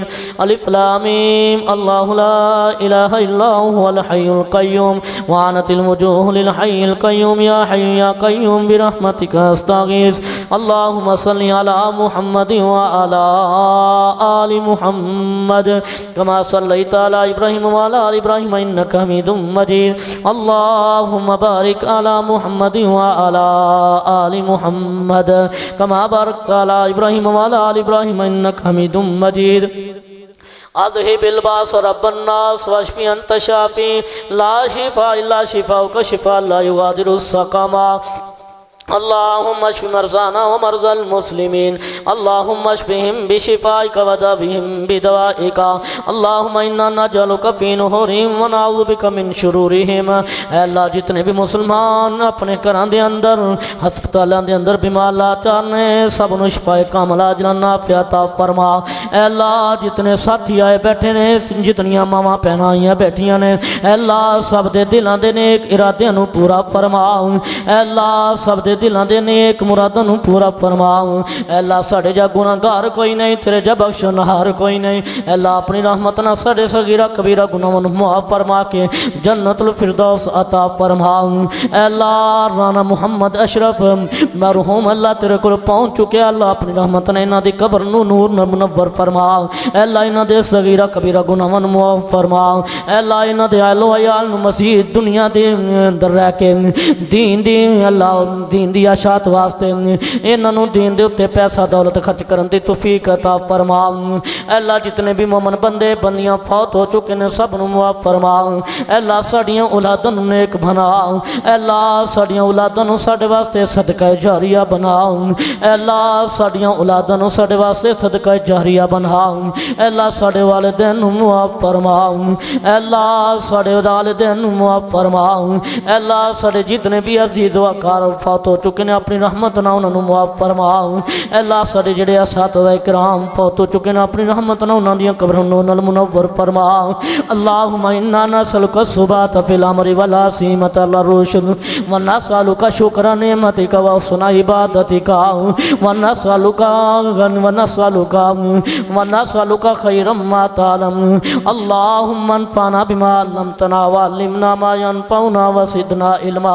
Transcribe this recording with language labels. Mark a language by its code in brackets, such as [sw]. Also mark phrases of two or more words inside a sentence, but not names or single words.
[ar] الف لام میم، اللہ لا الہ الا هو الحی القیوم وعنت الوجوہ للحی القیوم، یا حی یا قیوم برحمتک استغیث۔ اللہم صلی علی محمد وعلی آل محمد کما صلیت تعالی ابراہیم وعلی آل ابراہیم انک حمید مجید۔ اللہم بارک علی محمد وعلی آل محمد کما بارکت علی ابراہیم وعلی آل ابراہیم انک حمید مجید۔ اذهب الباس رب الناس واشف انت شافی لا شفاء الا شفاؤک شفاء لا یغادر سقما۔ اللهم اشف مرضانا ومرضى المسلمين، اللهم اشفهم بشفائك وداوهم بدوائك، اللهم انا نجعلك في نحورهم ونعوذ بك من شرورهم۔ [pa] اے اللہ جتنے بھی مسلمان اپنے گھراں دے اندر ہسپتالاں دے اندر بیمار لاچار نے سب نو شفائے کاملہ عاجلہ نافعہ عطا فرما۔ اے اللہ جتنے ساتھی آئے بیٹھے نے، جتنیاں ماواں بہناں آئیاں بیٹھیاں نے، اے اللہ سب دے دلاں دے نیک ارادیاں نو پورا فرما۔ اے اللہ سب دے دلاں دے نیک مراداں نو پورا فرما۔ اے اللہ ساڈے جا گناہگار کوئی نہیں، تیرے جا بخشنہار کوئی نہیں۔ اے اللہ اپنی رحمت نہ ساڈے صغیرہ کبیرہ گناہاں نو معاف فرما کے جنت الفردوس عطا فرما۔ اے اللہ رانا محمد اشرف مرحوم اللہ تیرے کول پہنچ چکے، اللہ اپنی رحمت نے انہاں دی قبر نو نور نال منور فرما۔ اے اللہ انہاں دے صغیرہ کبیرہ گناہاں نو معاف فرما۔ اے اللہ انہاں دے اہل و عیال نو مزید دنیا دے اندر رہ کے دین دی اللہ دین دی اشاعت واسطے انہاں نو دین دے اوتے پیسہ دولت خرچ کرن دی توفیق عطا فرما۔ اے اللہ جتنے بھی مومن بندے بندیاں فوت ہو چکے نے سب نو معاف فرما۔ اے اللہ ساڈیاں اولاداں نو نیک بنا۔ اے اللہ ساڈیاں اولاداں نو ساڈے واسطے صدقہ جاریہ بنا۔ اے اللہ ساڈیاں اولاداں نو ساڈے واسطے صدقہ جاریہ بنا۔ اے اللہ ساڈے والدین نو معاف فرما۔ اے اللہ ساڈے والدین نو معاف فرما۔ اے اللہ ساڈے جتنے بھی عزیز و اقارب فوت ہو چکے نے اپنی رحمت نہ انہاں نو معاف فرما۔ اے اللہ ساڈے جڑے اساتذہ کرام فوت ہو چکے نے اپنی رحمت نہ انہاں دیاں قبراں نال منور فرما۔ [ar] اللهم انا نسألك الثبات في الامر والعصمة الرشد ونسألك شكر نعمتك وحسن عبادتك ونسألك خيرا ما تعلم۔ اللهم انفعنا بما علمتنا وعلمنا ما ينفعنا وزدنا علما۔